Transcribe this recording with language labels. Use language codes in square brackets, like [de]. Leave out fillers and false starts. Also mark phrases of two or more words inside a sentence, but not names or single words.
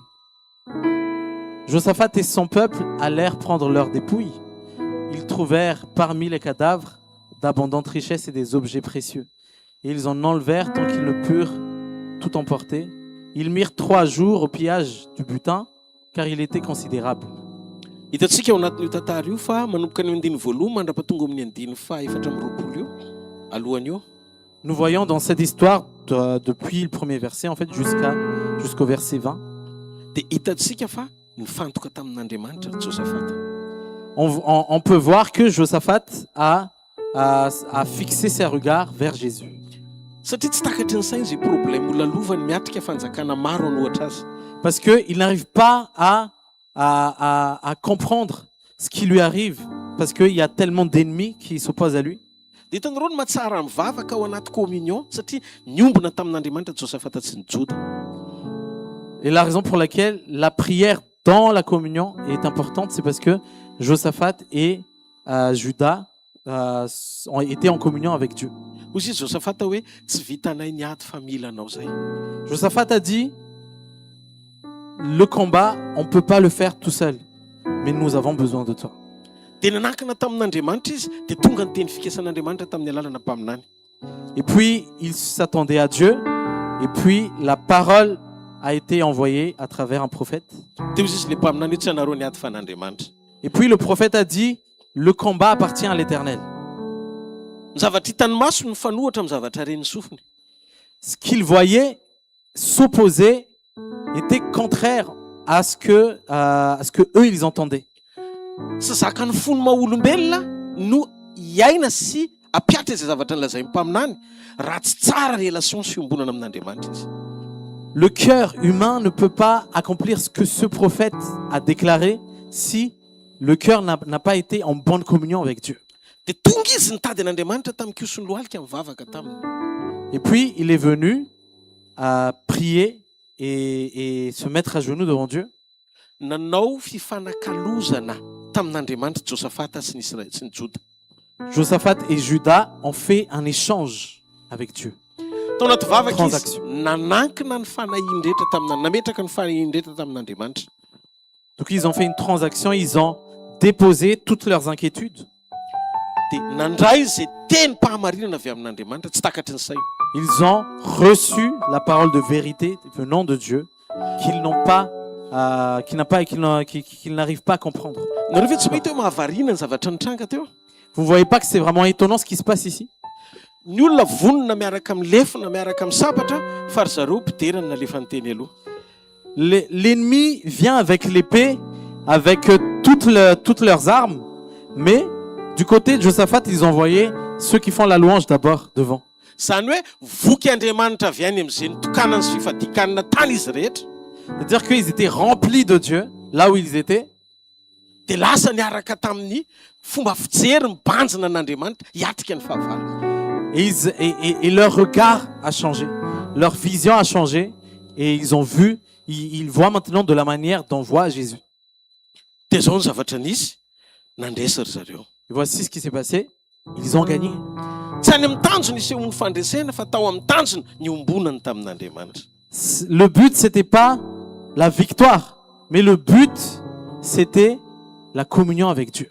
[fr] Josaphat et son peuple allèrent prendre leurs dépouilles. Ils trouvèrent parmi les cadavres d'abondantes richesses et des objets précieux. Et ils en enlevèrent tant qu'ils ne purent tout emporter. Ils mirent 3 jours au pillage du butin, car il était considérable. [mg] Hitantsika ao anatin'io tantara io fa manomboka ny andiny voalohany mandrapatonga amin'ny andiny fahaefatra amin'ny roapolo io alohany io. [fr] Nous voyons dans cette histoire, depuis le premier verset, en fait, jusqu'au verset 20, [mg] Dia hitantsika fa nifantoka tamin'Andriamanitra Josaphat. [fr] On peut voir que Josaphat a fixé ses regards vers Jésus. [mg] Satria tsy takatry ny saina izay problème lalovany miatrika fanjakana maro anohatra azy. [fr] Parce qu'il n'arrive pas à comprendre ce qui lui arrive, parce qu'il y a tellement d'ennemis qui s'opposent à lui. [mg] Dia hitanareo ny mahatsara mivavaka ao anaty communion satria niombona tamin'Andriamanitra Josaphat sy ny Joda. [fr] Et la raison pour laquelle la prière dans la communion est importante, c'est parce que Josaphat et Juda ont été en communion avec Dieu. [mg] Hozy izy Josaphat hoe tsy vitanay niady fa mila anao zay. [fr] Josaphat a dit, le combat, on ne peut pas le faire tout seul, mais nous avons besoin de toi. [mg] Dia nanakana tamin'Andriamanitra izy dia tonga ny teny fikasan'Andriamanitra tamin'ny alalana mpaminany. [fr] Et puis, il s'attendait à Dieu, et puis la parole a été envoyée à travers un prophète. [mg] Dia izy ilay mpaminany hoe tsy anareo niady fa n'Andriamanitra. [fr] Et puis le prophète a dit, le combat appartient à l'Éternel. [mg] Ny zavatra hitany maso ny fanohatra amin'ny zavatra reny sofiny. [fr] Ce qu'il voyait s'opposer était contraire à ce que eux ils entendaient. [mg] Sy zakan'ny fony maha-olombelona no hiaina sy apiatra izay zavatra nolazainy mpaminany raha tsy tsara relation sy fiombonana amin'Andriamanitra izy. [fr] Le cœur humain ne peut pas accomplir ce que ce prophète a déclaré si le cœur n'a pas été en bonne communion avec Dieu. [mg] Dia tonga izy nitady an'Andriamanitra tamin'ny kiosony lohalika mivavaka taminy. [fr] Et puis il est venu à prier et se mettre à genoux devant Dieu. [mg] Nanao fifanakalozana tamin'Andriamanitra Josaphat sy ny Joda. [fr] Josaphat et Juda ont fait un échange avec Dieu. [mg] Tao anaty vavaka izy Transaction. nanankina ny fanahiany rehetra nametraka ny fanahiany rehetra tamin'Andriamanitra. [fr] Donc ils ont fait une transaction, ils ont déposé toutes leurs inquiétudes. [mg] Dia nandray izay teny mpahamarinana avy amin'Andriamanitra tsy takatry ny saina. [fr] Ils ont reçu la parole de vérité venant de Dieu qu'ils n'arrivent pas à comprendre. [mg] Nareo ve tsy mahita hoe mahavarina ny zavatra nitranga teo? [fr] Vous ne voyez pas que c'est vraiment étonnant ce qui se passe ici? [mg] Ny olona vonona miaraka amin'ny lefina miaraka amin'ny sabatra fa ry zareo mpiderana nalefa ny teny aloha. [fr] L'ennemi vient avec l'épée, avec toutes leurs armes, mais du côté de Josaphat, ils envoyaient ceux qui font la louange d'abord devant. [mg] Zany hoe voky Andriamanitra avy any amin'izay nitokanany sy fifadikanana tany izy rehetra. [fr] C'est-à-dire qu'ils étaient remplis de Dieu, là où ils étaient. [mg] Dia lasa niaraka tamin'ny fomba fijery mibanjina an'Andriamanitra hiatrika ny fahavalona. [fr] Et leur regard a changé, leur vision a changé, et ils ont vu, ils voient maintenant de la manière dont voit Jésus. [mg] Dia zao ny zavatra nisy nandresy ry zareo. [fr] Et voici ce qui s'est passé, ils ont gagné. [mg] Tsy any amin'ny tanjona iseho ny fandresena fa tao amin'ny tanjona ny ombonany tamin'Andriamanitra. [fr] Le but, c'était pas la victoire, mais le but, c'était la communion avec Dieu.